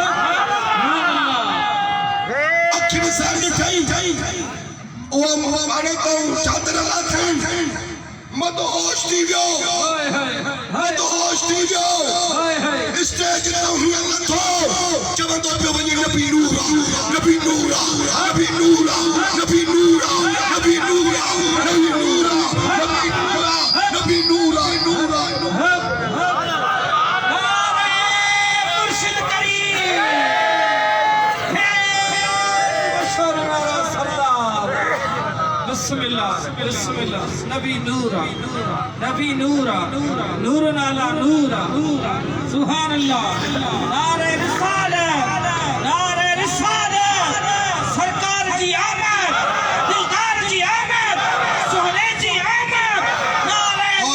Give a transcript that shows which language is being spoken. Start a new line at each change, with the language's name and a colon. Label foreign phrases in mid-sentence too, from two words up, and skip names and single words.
Sindhi: अखियुनि सां ॾिठई उहा हाणे तो चादर लाथई मदहोश थी वियो मदहोश थी वियो स्टेज ते हीअं लथो चवंदो पियो वञे नबी नूर नबी नूर नबी नूर नबी नूर नबी नूर नबी नूर नबी नूर नूर मुर्शिद करीम
Arabic: بسم الله بسم الله
Sindhi: नबी नूरा नूर नाला नूरा
Arabic: سبحان الله
Sindhi: नारे रिसालत सरकार जी आमद दिलदार जी आमद सोहले जी आमद नारे